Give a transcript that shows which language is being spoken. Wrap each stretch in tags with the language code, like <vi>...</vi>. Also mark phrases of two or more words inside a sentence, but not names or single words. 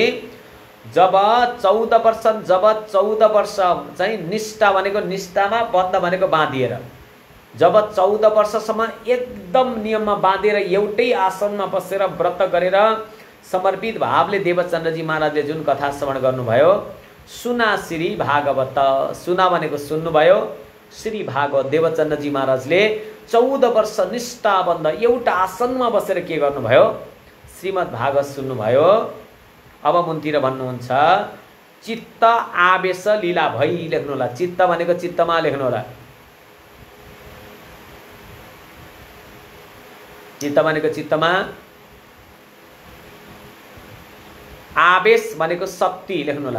<ne>जब 14 वर्ष चाहिँ निष्ठा भनेको निष्ठामा, बन्ध भनेको बाँधिएर, जब 14 वर्षसम्म एकदम नियममा बाँधेर एउटै आसनमा बसेर व्रत गरेर समर्पित भावले देवचन्द्रजी महाराजले जुन कथा श्रवण गर्नुभयो,</ne> <hi>सुना श्री भागवत,</hi> <ne>सुना भनेको सुन्नुभयो, श्री भागवत देवचन्द्रजी महाराजले 14 वर्ष निष्ठाबन्ध एउटा आसनमा बसेर के गर्नुभयो, श्रीमद् भागवत सुन्नुभयो। अब मुनतिर भन्नुहुन्छ चित्त आवेश लीला भई लेख्नु होला। चित्त भनेको चित्तमा लेख्नु होला। चित्त भनेको चित्तमा, आवेश भनेको शक्ति लेख्नु होला।</ne>